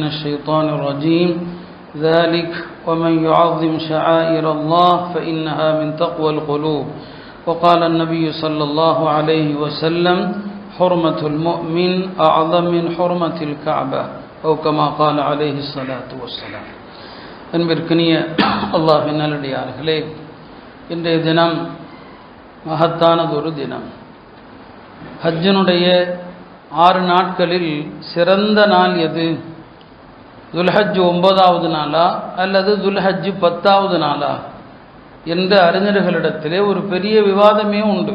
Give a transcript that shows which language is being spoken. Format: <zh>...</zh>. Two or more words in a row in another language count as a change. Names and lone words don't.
<ar>الشيطان الرجيم ذلك ومن يعظم شعائر الله فإنها من تقوى القلوب وقال النبي صلى الله عليه وسلم حرمة المؤمن أعظم من حرمة الكعبة أو كما قال عليه الصلاة والسلام</ar> <ta>அன்பிற்கினிய அல்லாஹ்வின் நல்லடியார்களே, இன்றைய தினம் மகத்தானதொரு தினம். ஹஜ்ஜினுடைய 6 நாட்களில் சிறந்த நாள் எது? துல்ஹஜ் 9வது நாளா அல்லது துல்ஹஜ் 10வது நாளா என்ற அறிஞர்களிடத்திலே ஒரு பெரிய விவாதமே உண்டு.</ta>